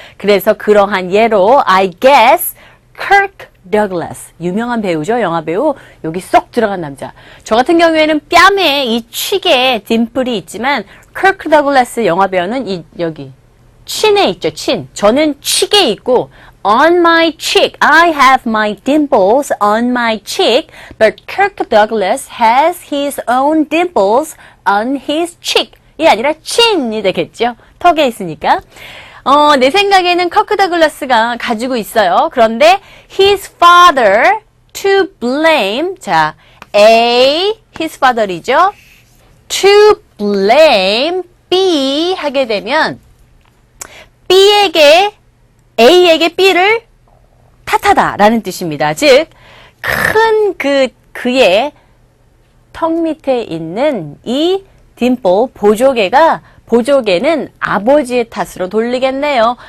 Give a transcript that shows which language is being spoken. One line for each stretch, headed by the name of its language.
Korean: 그래서 그러한 예로
English: I guess
Korean: Kirk Douglas, 유명한 배우죠. 영화 배우. 여기 쏙 들어간 남자. 저 같은 경우에는 뺨에 이 칙에 딤플이 있지만 Kirk Douglas 영화 배우는 여기 친에 있죠. 친. 저는 칙에 있고
English: on my cheek. I have my dimples on my cheek, but Kirk Douglas has his own dimples on his cheek.
Korean: 이 아니라 친이 되겠죠. 턱에 있으니까. 내 생각에는 커크 더글라스가 가지고 있어요. 그런데
English: his father to blame.
Korean: 자,
English: his father
Korean: 이죠.
English: to blame
Korean: B 하게 되면 A에게 B를 탓하다 라는 뜻입니다. 즉, 큰 그의 턱 밑에 있는 이 딤플, 보조개는 아버지의 탓으로 돌리겠네요.